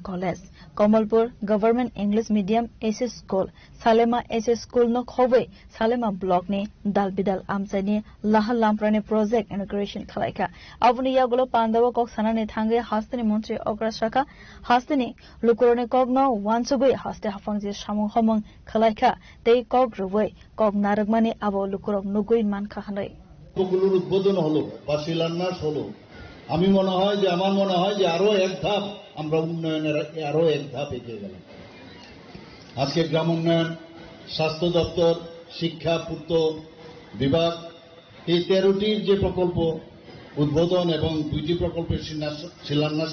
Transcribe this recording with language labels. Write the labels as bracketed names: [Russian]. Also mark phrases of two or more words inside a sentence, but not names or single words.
[Kok Borok] college Kamalpur government English medium SS school Salema SS school no khobe Salema block ne dalbidal amsani lahal lamprane [English] project integration [Kok Borok] khalaika avni yagulo pandawa kok sanane thange hastini montri okra shaka hastini lukurone kogno wansugui haste hafangje samung homong khalaika tei kog ruwei kog naragmani abo lukurok nugui man khanai [Bangla] গুলোর উদ্বোধন হলো বা শিলান্যাস হলো আমি মনে হয় যে আমার মনে হয় যে আরো এক ধাপ আমরা উন্নয়নের আরো এক ধাপ এগিয়ে গেলাম আজকে গ্রাম উন্নয়ন স্বাস্থ্য দপ্তর শিক্ষা পূর্ত বিভাগ এই 13টির যে প্রকল্প উদ্বোধন এবং 2টি প্রকল্পের শিলান্যাস